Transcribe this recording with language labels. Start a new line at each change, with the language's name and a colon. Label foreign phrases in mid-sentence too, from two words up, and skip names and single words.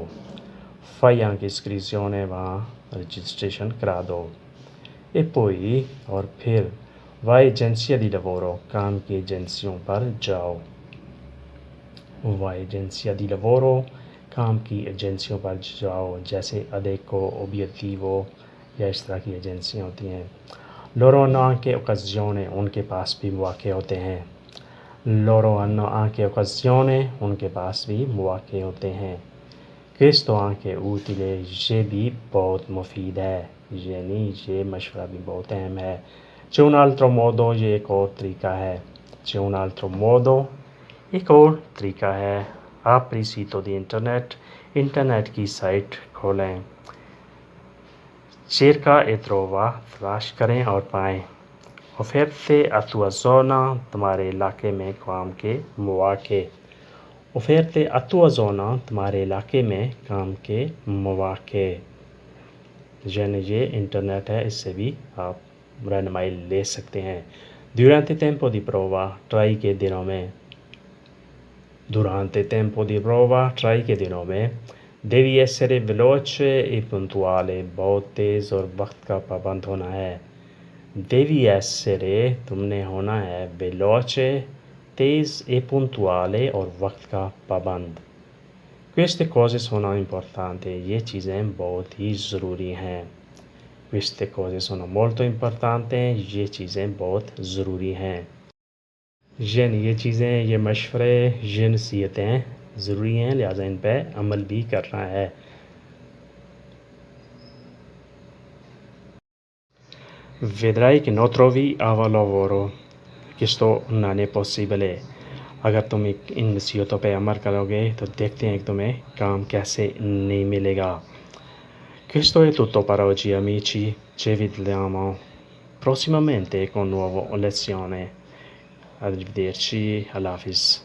Italian: fai anche iscrizione،
Urdu: وہاں رجسٹریشن کرا دو۔
Italian: e poi،
Urdu: اور پھر
Italian: vai agenzia di lavoro،
Urdu: کام کی ایجنسیوں پر جاؤ۔
Italian: vai agenzia di lavoro،
Urdu: کام کی ایجنسیوں پر جاؤ، جیسے Adecco، Obiettivo یا اس طرح کی ایجنسیاں ہوتی ہیں۔
Italian: loro hanno anche occasione،
Urdu: ان کے پاس بھی مواقع ہوتے ہیں۔
Italian: loro hanno anche occasione،
Urdu: ان کے پاس بھی مواقع ہوتے ہیں۔
Italian: questo anche utile،
Urdu: یہ بھی بہت مفید ہے، یعنی یہ مشورہ بھی بہت اہم ہے۔
Italian: c'è un altro modo،
Urdu: یہ ایک اور طریقہ ہے۔
Italian: c'è un altro modo،
Urdu: ایک اور طریقہ ہے۔
Italian: apri sito di internet،
Urdu: انٹرنیٹ کی سائٹ کھولیں۔
Italian: cerca e trova،
Urdu: تلاش کریں اور پائیں۔
Italian: offerte a tua zona،
Urdu: تمہارے علاقے میں کام کے مواقع۔
Italian: offerte a tua zona،
Urdu: تمہارے علاقے میں کام کے مواقع، یعنی یہ انٹرنیٹ ہے، اس سے بھی آپ رہنمائی لے سکتے ہیں۔
Italian: durante tempo di prova،
Urdu: ٹرائی کے دنوں میں۔
Italian: durante tempo di prova،
Urdu: ٹرائی کے دنوں میں۔
Italian: devi essere veloce e puntuale،
Urdu: بہت تیز اور وقت کا پابند ہونا ہے۔
Italian: devi essere،
Urdu: تم نے ہونا ہے،
Italian: veloce، تیز، e puntuale،
Urdu: اور وقت کا پابند۔
Italian: queste cose sono importanti،
Urdu: یہ چیزیں بہت ہی ضروری ہیں۔
Italian: queste cose sono molto importanti،
Urdu: یہ چیزیں بہت ضروری ہیں، یعنی یہ چیزیں، یہ مشورے، یہ نصیحتیں ضروری ہیں، لہٰذا ان پہ عمل بھی کرنا ہے۔
Italian: vedrai che non trovi lavoro، questo non è possibile،
Urdu: اگر تم ان نصیحتوں پہ عمل کرو گے تو دیکھتے ہیں کہ تمہیں کام کیسے نہیں ملے گا.
Italian: Questo è tutto per oggi amici, ci vediamo prossimamente con nuova lezione. Arrivederci,
Urdu: اللہ حافظ.